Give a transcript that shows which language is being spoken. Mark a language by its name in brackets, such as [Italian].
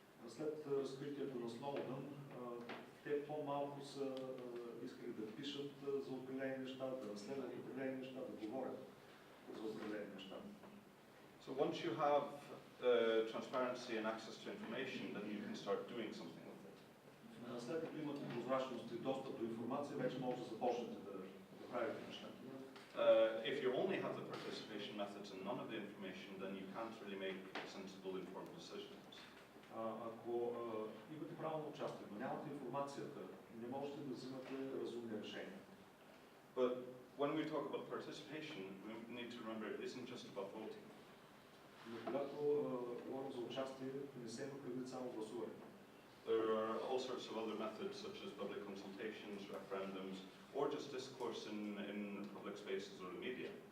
[Bulgarian] След разкритието на Сноудън, те по-малко са искали да пишат за определени неща, да разследват определени неща, да говорят за определени неща. [English] So once you have transparency and access to information, then you can start doing something with it. [Bulgarian] След като имате прозрачност и достъп до информация, вече може да започнете да правите неща. [English] If you only have the participation methods and none of the information, then you can't really make sensible, informed decisions. [Bulgarian] Ако имате право на участие, но нямате информацията, не можете да взимате разумни решения. [English] But when we talk about participation, we need to remember it isn't just about voting. [Bulgarian] Но когато говорим за участие, не се има предвид само гласуване. [English] There are all sorts of other methods, such as public consultations, referendums, or just discourse in public spaces or the media.